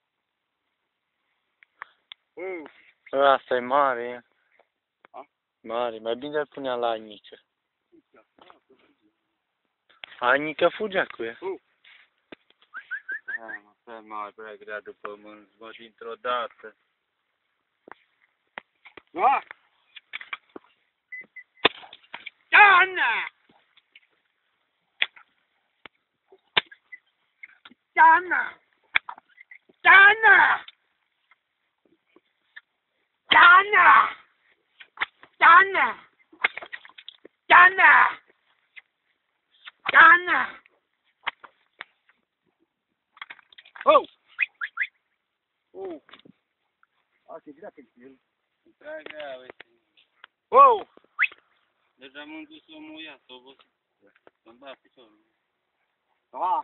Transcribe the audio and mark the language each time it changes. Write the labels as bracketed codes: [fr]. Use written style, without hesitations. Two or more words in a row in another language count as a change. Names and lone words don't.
[ro] Asta e mare. Mare, mai bine îl punea la Anică. Anică fugea cu ea. Asta e mare, prea grea după mânt, mă, dintr-o dată. Da! Dana! Dana! Dana! Dana! Dana! Dana! Dana! Oh! Asta e grea pentru el. Prea grea, uite. Oh! Deja m-am dus să mă ia, să obosit. Să-mi bat piciorul. Da!